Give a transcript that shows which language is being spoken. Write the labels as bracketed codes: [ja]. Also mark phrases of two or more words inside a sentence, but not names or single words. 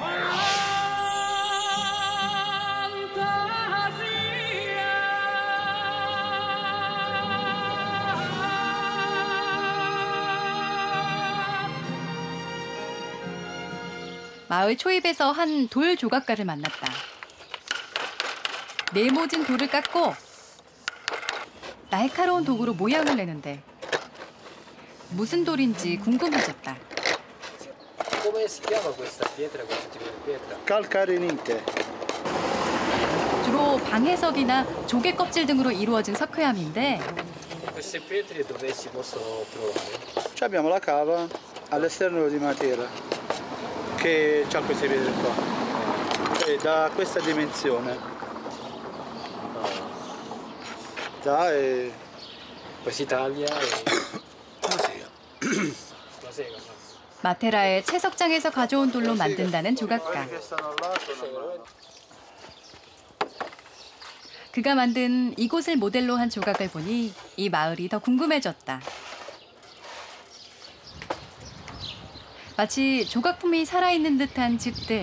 [ko] 마을 초입에서 한 돌 조각가를 만났다. 네모진 돌을 깎고 날카로운 도구로 모양을 내는데 무슨 돌인지 궁금해졌다. [it] Come si chiama questa pietra, questo tipo di pietra? Calcarenite. [ko] 주로 방해석이나 조개 껍질 등으로 이루어진 석회암인데 [it] Queste pietre dove si possono trovare? Ci abbiamo la cava all'esterno di Matera che ha queste pietre qua. E da questa dimensione. Poi si taglia e La sega. la sega. [ko] 마테라의 채석장에서 가져온 돌로 만든다는 조각가. 그가 만든 이곳을 모델로 한 조각을 보니 이 마을이 더 궁금해졌다. 마치 조각품이 살아있는 듯한 집들.